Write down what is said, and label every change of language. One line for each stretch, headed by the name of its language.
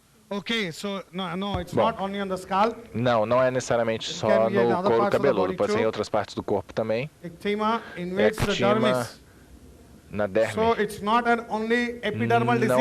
English: Okay, so no, it's not only on the scalp.
Portuguese: Não é necessariamente só no couro cabeludo, pode ser em outras partes do corpo também.
English: Eczema invades the dermis.
Portuguese: Na derme.
English: So it's not an only epidermal disease.